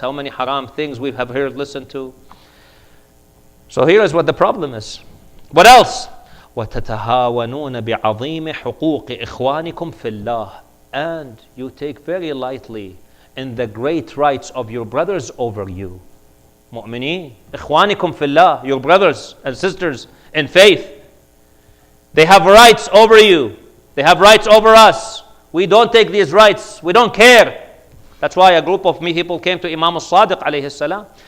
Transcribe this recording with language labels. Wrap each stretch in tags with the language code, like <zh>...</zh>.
<en>How many haram things we have heard, listened to? So here is what the problem is. What else?</en> <ar>وَتَتَهَاوَنُونَ بِعَظِيمِ حُقُوقِ إِخْوَانِكُمْ فِي اللَّهِ.</ar> <en>And you take very lightly in the great rights of your brothers over you.</en> <ar>Mu'mineen, إِخْوَانِكُمْ فِي اللَّهِ.</ar> <en>Your brothers and sisters in faith. They have rights over you. They have rights over us. We don't take these rights. We don't care. That's why a group of people came to Imam As-Sadiq alayhi salam.</en>